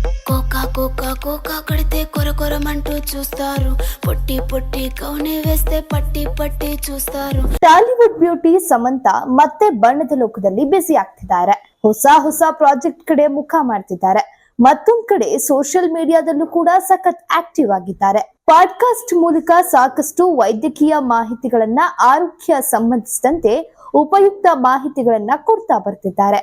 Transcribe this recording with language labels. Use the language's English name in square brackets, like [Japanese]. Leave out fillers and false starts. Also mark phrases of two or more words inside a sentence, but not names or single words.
[Telugu] కోకా కోకా కోకా కడితే కొర కొరమంటూ చూస్తారు. పొట్టి పొట్టి కౌని వేస్తే పట్టి పట్టి చూస్తారు. [Kannada] ಟಾಲಿವುಡ್ ಬ್ಯೂಟಿ ಸಮಂತ ಮತ್ತೆ ಬಣ್ಣದ ಲೋಕದಲ್ಲಿ ಬ್ಯುಸಿ ಆಗ್ತಿದ್ದಾರೆ. ಹೊಸ ಪ್ರಾಜೆಕ್ಟ್ ಕಡೆ ಮುಖ ಮಾಡ್ತಿದ್ದಾರೆ. ಮತ್ತೊಂದ್ ಕಡೆ ಸೋಷಿಯಲ್ ಮೀಡಿಯಾದಲ್ಲೂ ಕೂಡ ಸಖತ್ ಆಕ್ಟಿವ್ ಆಗಿದ್ದಾರೆ. ಪಾಡ್ಕಾಸ್ಟ್ ಮೂಲಕ ಸಾಕಷ್ಟು ವೈದ್ಯಕೀಯ ಮಾಹಿತಿಗಳನ್ನ, ಆರೋಗ್ಯ ಸಂಬಂಧಿಸಿದಂತೆ ಉಪಯುಕ್ತ ಮಾಹಿತಿಗಳನ್ನ ಕೊಡ್ತಾ ಬರ್ತಿದ್ದಾರೆ.